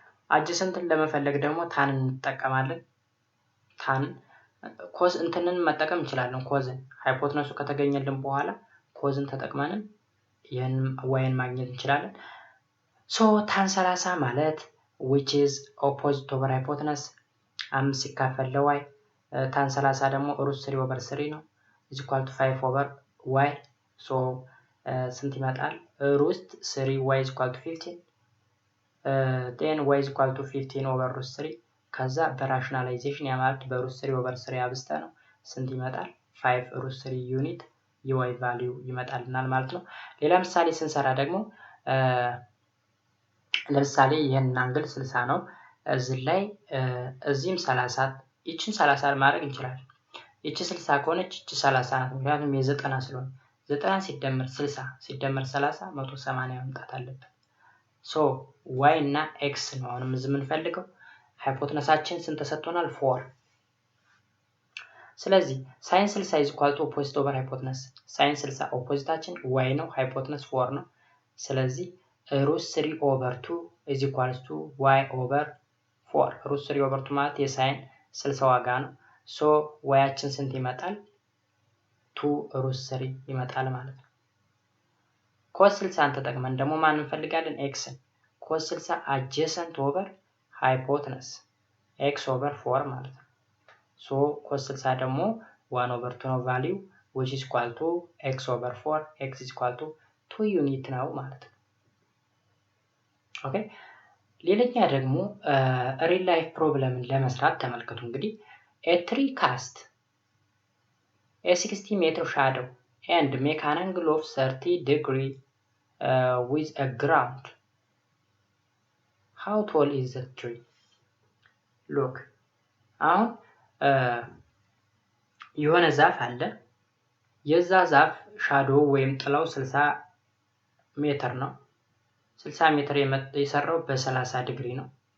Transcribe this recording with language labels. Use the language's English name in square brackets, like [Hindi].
[Amharic] አጀሰንትን ለመፈለግ ደግሞ tan እንጠቀማለን። tan ኮዝ እንትንን መጠቀም እንችላለን። ኮዝን ሃይፖተነሱ ከተገኘልን በኋላ ኮዝን ተጠቅመንም ይሄን yን ማግኘት እንችላለን። tan 30 ማለት [English] which is opposite over hypotenuse [Amharic] 5 ሲካፈል ለy tan 30 ደግሞ √3/3 ነው [English] is equal to 5 over y [Amharic] ስንት ይመጣል? [English] √3y is equal to 15 then y is equal to 15 over √3 [Amharic] ከዛ በራሽናላይዜሽን ያማርት በ√3/3 አብስተ ነው ስንት ይመጣል? 5 √3 ዩኒት የy ቫልዩ ይመጣልናል ማለት ነው። ሌላ ምሳሌ ስንሰራ ደግሞ ለምሳሌ ይሄን አንግል 60 ነው እዚህ ላይ እዚህም 30 እቺን 30 ማድረግ እንችላለን። እቺ 60 ከሆነች እቺ 30 ናት ምክንያቱም የ90 ስለሆነ 90 ሲደመር 60 ሲደመር 30 180 መምጣት አለበት። y እና x ነው አሁንም እዚህ የምንፈልገው። ሃይፖተነሳችን ስንት ተሰጥቶናል? 4 ስለዚህ sin 60 [English] is equal to opposite over hypotenuse [Amharic] sin 60 ኦፖዚታችን y ነው ሃይፖተነስ 4 ነው። ስለዚህ √3/2 [English] is equal to y over 4 [Amharic] √3/2 ማለት የሳይን 60 ዋጋ ነው። yያችን ስንት ይመጣል? 2√3 ይመጣል ማለት ነው። cos 60 ተጠቅመን ደግሞ ማን እንፈልጋለን? xን cos 60 [English] adjacent over hypotenuse x over 4 [Amharic] ማለት ነው። cos 60 ደግሞ 1/2 ነው ቫልዩ [English] which is equal to x over 4 x is equal to 2 [Amharic] ዩኒት ነው ማለት ነው። ኦኬ ሌላኛ ደግሞ ሪል ላይፍ ፕሮብለምን ለመስራት ተመልከቱ። እንግዲህ [English] a tree cast a 60 meter shadow and make an angle of 30 degree with a ground. How tall is the tree? [Amharic] Look, አሁን የሆነ ዛፍ አለ። የዛ ዛፍ ሻዶው ወይም ጥላው 60 ሜትር ነው። 60 ሜትር የሰራው በ30 ዲግሪ ነው።